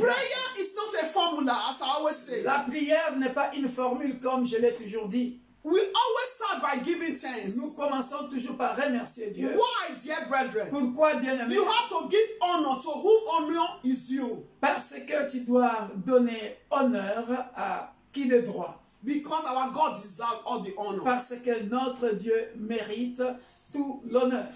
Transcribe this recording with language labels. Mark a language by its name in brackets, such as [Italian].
[English] Prayer is not a formula, as I always say. [French] La prière n'est pas une formule comme je l'ai toujours dit. [English] We always start by giving thanks. [French] Nous commençons toujours par remercier Dieu. [English] Why, dear brethren? [French] Pourquoi, bien-aimé? [English] You have to give honor to whom honor is due. [French] Parce que tu dois donner honneur à qui de droit. [English] Because our God deserves all the honor. [French] Parce que notre Dieu mérite tout l'honneur.